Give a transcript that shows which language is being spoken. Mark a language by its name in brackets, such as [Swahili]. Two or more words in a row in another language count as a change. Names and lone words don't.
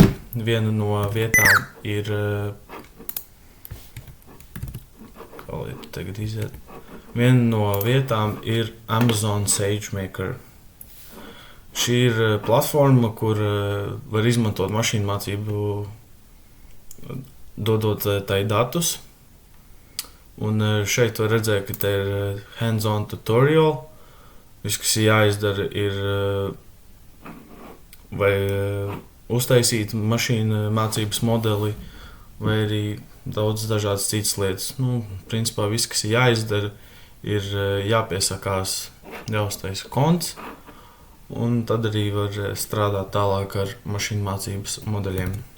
[Latvian] Viena no vietām ir Viena no vietām ir Amazon SageMaker. Šī ir platforma, kur var izmantot mašīnmācību, dodot tai datus. Un šeit var redzēt, ka te ir [English] hands-on tutorial. [Latvian] Viss, kas jāizdara, ir vai uztaisīt mašīnmācības modeli, vai arī daudz dažādas citas lietas. Principā viss, kas jāizdara, ir jāpiesakās, jāuztaisa konts, un tad arī var strādāt tālāk ar mašīnu mācības modeļiem.